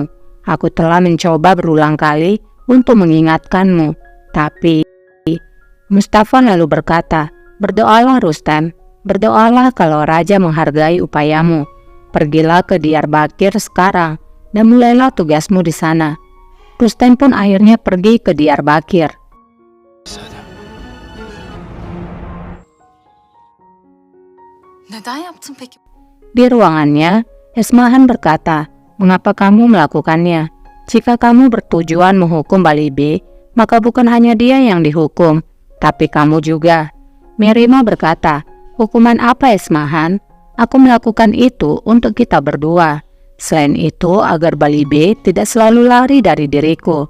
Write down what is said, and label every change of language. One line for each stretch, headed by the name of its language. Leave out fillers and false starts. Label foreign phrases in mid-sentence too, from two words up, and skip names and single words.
Indonesian: Aku telah mencoba berulang kali untuk mengingatkanmu. Tapi Mustafa lalu berkata, berdoalah Rustem. Berdoalah kalau raja menghargai upayamu. Pergilah ke Diyarbakir sekarang dan mulailah tugasmu di sana. Rustem pun akhirnya pergi ke Diyarbakir.
Turkish: Neden yaptın peki?
Indonesian: Di ruangannya, Esmahan berkata, mengapa kamu melakukannya? Jika kamu bertujuan menghukum Balibe, maka bukan hanya dia yang dihukum, tapi kamu juga. Mihrima berkata, hukuman apa Esmahan? Aku melakukan itu untuk kita berdua. Selain itu, agar Balibe tidak selalu lari dari diriku.